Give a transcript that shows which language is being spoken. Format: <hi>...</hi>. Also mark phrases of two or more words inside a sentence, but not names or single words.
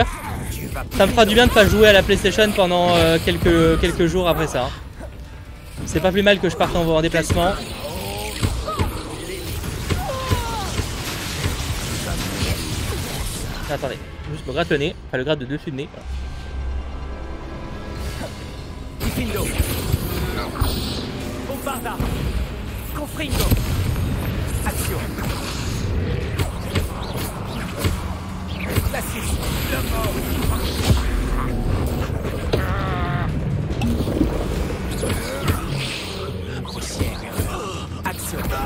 <fr>Ça me fera du bien de pas jouer à la PlayStation pendant quelques jours après ça. C'est pas plus mal que je parte en déplacement. Attendez, juste me gratte le nez, enfin le gratte de dessus de nez. Difendo. Bombardard. Confringo. Action. Glacier. Action.</fr>